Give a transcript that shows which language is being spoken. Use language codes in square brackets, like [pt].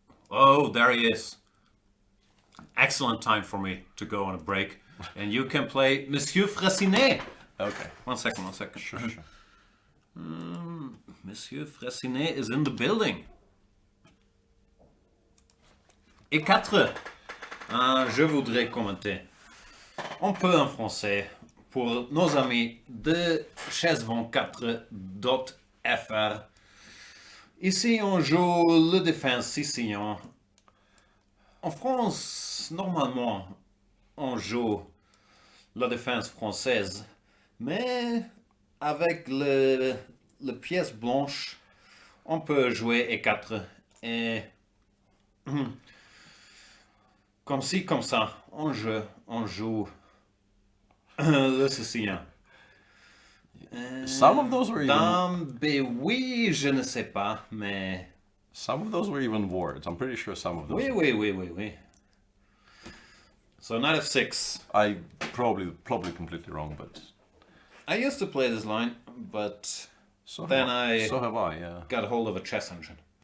[en] Oh, there he is. Excellent time for me to go on a break. And you can play Monsieur Fraissinet. Okay. One second. Sure. Monsieur Fressinet is in the building. [fr] Et 4. Je voudrais commenter un peu en français pour nos amis de chess24.fr. Ici, on joue le défense sicilien. En France, normalement, on joue la défense française, mais avec le pièce blanche, on peut jouer E4 et comme ci, comme ça, on joue le sicilien. [en] Some of those were even... [fr] Dame B, oui, je ne sais pas, mais... [en] Some of those were even words. I'm pretty sure some of those... [fr] Oui. [en] So knight f6. I probably completely wrong, but... I used to play this line, but So then so have I, yeah. got a hold of a chess engine.